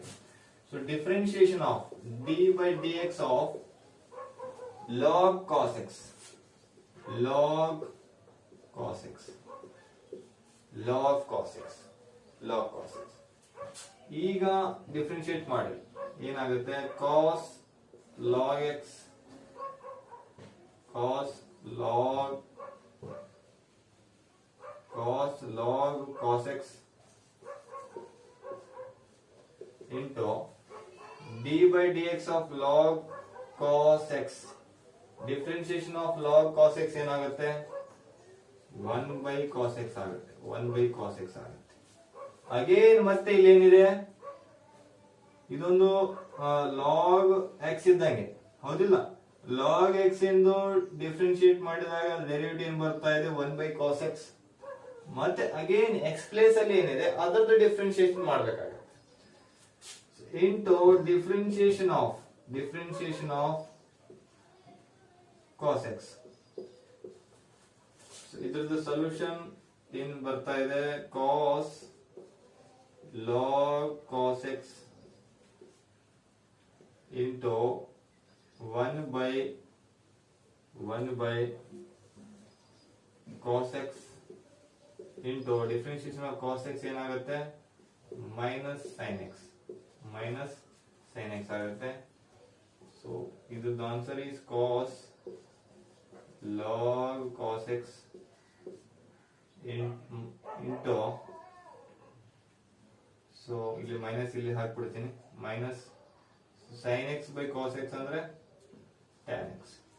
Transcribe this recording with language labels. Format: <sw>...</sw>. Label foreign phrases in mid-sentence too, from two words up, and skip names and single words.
<en>so differentiation of d by d x of log cos x, log cos x.</en> <kn>ಈಗ ಡಿಫ್ರೆನ್ಶಿಯೇಟ್ ಮಾಡಿ ಏನಾಗುತ್ತೆ,</kn> <en>cos log x cos log cos x into d by dx of log cos x. differentiation of log cos x ಏನಾಗುತ್ತೆ 1 by cos x ಆಗುತ್ತೆ, 1 by cos x ಆಗುತ್ತೆ.</en> <kn>ಅಗೇನ್ ಮತ್ತೆ ಇಲ್ಲಿ ಏನಿದೆ, ಇದೊಂದು</kn> <en>log x</en> <kn>ಇದ್ದಂಗೆ ಹೌದಿಲ್ಲ,</kn> <en>log x</en> <kn>ಎಂದು ಡಿಫ್ರೆನ್ಶಿಯೇಟ್ ಮಾಡಿದಾಗ ಡೆರಿವೇಟಿವ್ ಏನ್ ಬರ್ತಾ ಇದೆ</kn> <en>1 by cos x.</en> <kn>ಮತ್ತೆ ಅಗೇನ್</kn> <en>x place</en> <kn>ಅಲ್ಲಿ ಏನಿದೆ ಅದರದ್ದು ಡಿಫ್ರೆನ್ಶಿಯೇಷನ್ ಮಾಡ್ಬೇಕಾಗುತ್ತೆ</kn> <en>into differentiation of cos x.</en> <kn>ಇದ್ರದ್ದು ಸೊಲ್ಯೂಷನ್ ಏನ್ ಬರ್ತಾ ಇದೆ,</kn> <en>cos log cos x into 1 by cos x into differentiation of cos x ಏನಾಗುತ್ತೆ minus sine x ಆಗುತ್ತೆ. ಸೊ ಇದು answer is cos log cos x into, ಸೊ</en> <kn>ಇಲ್ಲಿ ಮೈನಸ್ ಇಲ್ಲಿ ಹಾಕ್ಬಿಡ್ತೀನಿ,</kn> <en>minus sine x by cos x ಅಂದ್ರೆ tan x.</en>